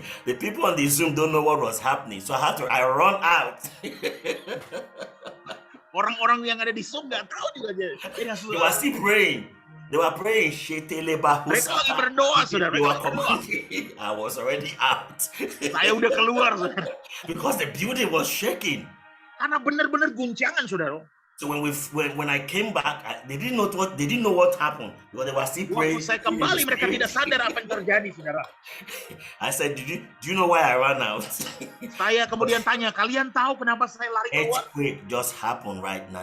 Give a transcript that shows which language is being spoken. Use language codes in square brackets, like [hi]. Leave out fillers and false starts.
[en] the people on the Zoom don't know what was happening. So I run out. [id] Orang-orang yang ada di Zoom nggak tahu juga. [en] They were still praying. They were praying. [id] Mereka lagi berdoa, saudara. [en] They were commanding. I was already out. [id] Saya udah keluar, saudara. [en] Because the building was shaking. [id] Karena benar-benar guncangan, saudara. [en] So when I came back, they didn't know what happened because they were still praying. [id] Waktu saya kembali, mereka tidak sadar apa yang terjadi, saudara. [en] I said, do you know why I ran out? [id] Saya kemudian tanya, kalian tahu kenapa saya lari keluar? [en] Earthquake just happened right now.